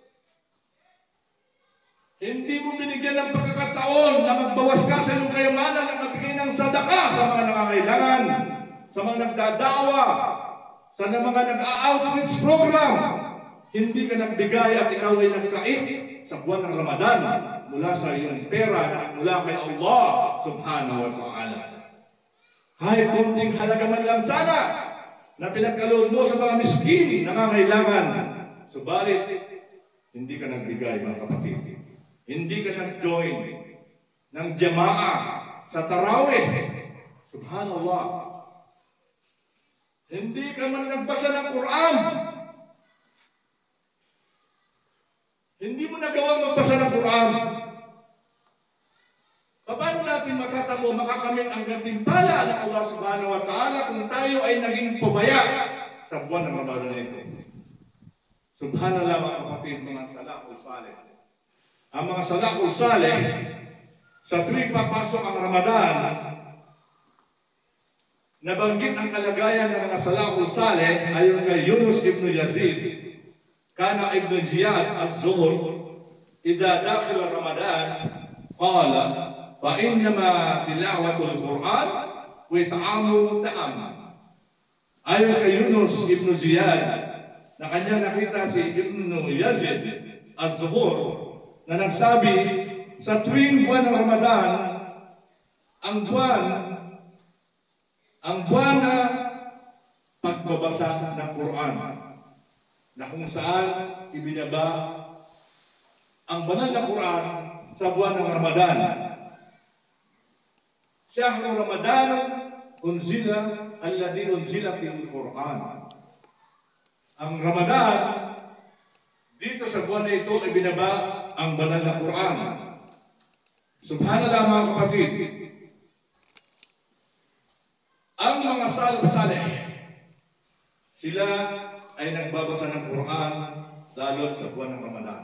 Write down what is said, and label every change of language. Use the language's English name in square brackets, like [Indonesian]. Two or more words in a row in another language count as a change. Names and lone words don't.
[Filipino] Hindi mo binigyan ng pagkakataon na magbawas ka sa iyong kayamanan at magbigay ng sadaka sa mga nangangailangan, sa mga nagdadawa, sa mga nag-outreach program. Hindi ka nagbigay at ikaw ay nagkait sa buwan ng Ramadan mula sa iyong pera at mula kay Allah [Arabic] سبحانه وتعالى. [Filipino] Kahit kunting halaga man lang sana na pinagkaloob mo sa mga miskin, nangangailangan. Subalit, hindi ka nagbigay, mga kapatid. Hindi ka nag-join ng jamaah sa tarawih. Subhanallah. Hindi ka man nagbasa ng Quran. Hindi mo nagawang magbasa ng Quran. Paano natin makatamo, makakamit ang gantimpala ng Allah [Arabic] سبحانه وتعالى [Filipino] kung tayo ay naging pabaya sa buwan ng Ramadan ito? Subhanallah mga kapatid, mga [Arabic] السلف الصالح. [Filipino] Ang mga [Arabic] السلف الصالح, [Filipino] sa tuwing papasok ang Ramadan, nabanggit ang kalagayan ng mga [Arabic] السلف الصالح [Filipino] ayon kay Yunus ibn Yazid. [Arabic] كان ابن زياد الزهر، إذا دخل رمضان، قال, فإنما تلاوة القرآن وإطعام الطعام. [Filipino] Ayon kay Yunus ibn Ziyad na kanya nakita si Ibn Yazid az-Zuhur na nagsabi sa tuwing buwan ng Ramadan, ang buwan na pagbabasa ng Quran, na kung saan ibinaba ang banal na Quran sa buwan ng Ramadan. [Arabic] شهر رمضان أنزل الذي أنزل في القرآن. [Filipino] Ang Ramadan, dito sa buwan na ito ibinaba ang banal na Quran. Subhanallah mga kapatid. Ang mga [Arabic] السلف الصالح, [Filipino] sila ay nagbabasa ng Quran lalo sa buwan ng Ramadan.